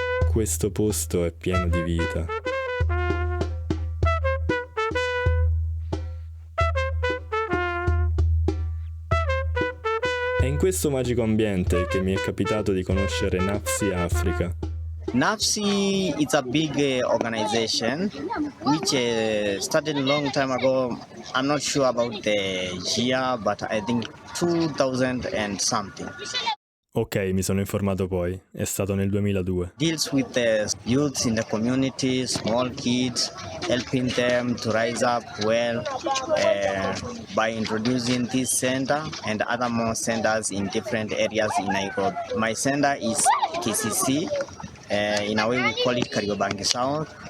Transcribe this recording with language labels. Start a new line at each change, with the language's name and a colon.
Italian: Questo posto è pieno di vita. È in questo magico ambiente che mi è capitato di conoscere NAFSI Africa.
English: NAFSI is a big organization which started a long time ago. I'm not sure about the year, but I think 2000 and something.
Italian: Ok, mi sono informato poi, è stato nel 2002.
English: Deals with the youths in the community, small kids, helping them to rise up well by introducing this center and other more centers in different areas in Nairobi. My center is KCC, in a way we call it Kariobangi South.